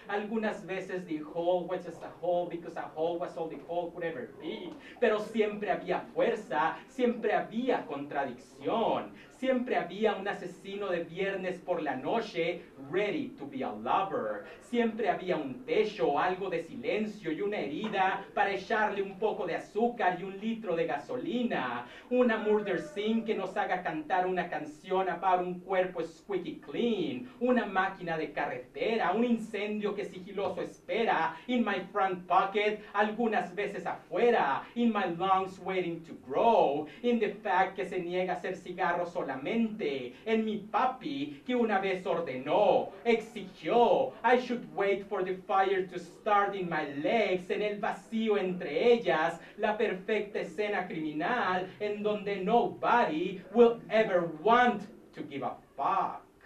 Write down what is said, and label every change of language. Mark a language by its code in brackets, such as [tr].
[es] Algunas veces [en] the hole was just a hole because a hole was all the hole could ever be. [es] Pero siempre había fuerza, siempre había contradicción. Siempre había un asesino de viernes por la noche, [en] ready to be a lover. [es] Siempre había un techo, algo de silencio y una herida para echarle un poco de azúcar y un litro de gasolina. Una [en] murder scene [es] que nos haga cantar una canción about un cuerpo [en] squeaky clean. [es] Una máquina de carretera, un incendio que sigiloso espera. [en] In my front pocket, [es] algunas veces afuera. [en] In my lungs waiting to grow. In the fact [es] que se niega a hacer cigarros solamente. En mi papi que una vez ordenó, exigió, [en] I should wait for the fire to start in my legs, [es] en el vacío entre ellas, la perfecta escena criminal en donde [en] nobody will ever want to give a fuck.